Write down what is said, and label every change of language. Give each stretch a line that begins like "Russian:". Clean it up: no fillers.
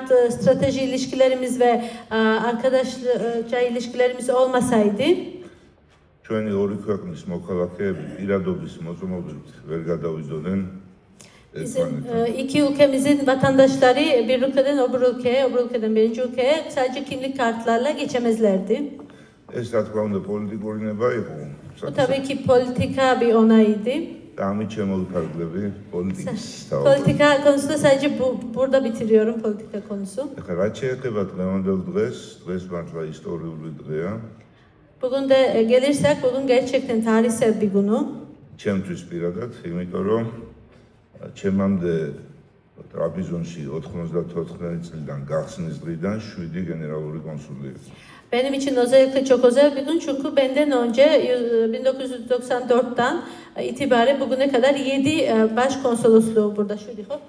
Turkish: Strateji ilişkilerimiz ve arkadaşça ilişkilerimiz olmasaydı
Georgian: ჩვენი ორი ქვეყნის მოქალაქეები პირადობის მოწმობით ვერ გადავიდოდნენ ეს
Turkish: bizim
Georgian: პლანეტაზე.
Turkish: iki ülkemizin vatandaşları bir ülkeden öbür ülkeye, öbür ülkeden birinci ülkeye sadece kimlik kartlarla geçemezlerdi.
Georgian: ეს რა თქმა უნდა პოლიტიკური ნება იყო.
Turkish: Bu tabii ki politika bir onayıydı.
Georgian: და ამით შემოვიფარგლები პოლიტიკის თავად.
Turkish: Politika konusunda sadece burada bitiriyorum politika konusu.
Georgian: ეხლა რაც შეეხება დღევანდელ დღეს მართლა ისტორიული დღეა.
Turkish: Bugün de gelirsek bugün gerçekten tarihsel bir günü.
Georgian: ჩემთვის პირადად, იმიტომ რომ ჩემამდე ტრაპიზონში 94 წლიდან გახსნის დღიდან 7 გენერალური კონსული იყო.
Turkish: Benim için özellikle çok özel bir gün çünkü benden önce 1994'tan itibaren bugüne kadar 7 başkonsolosluğu burada şu diyor.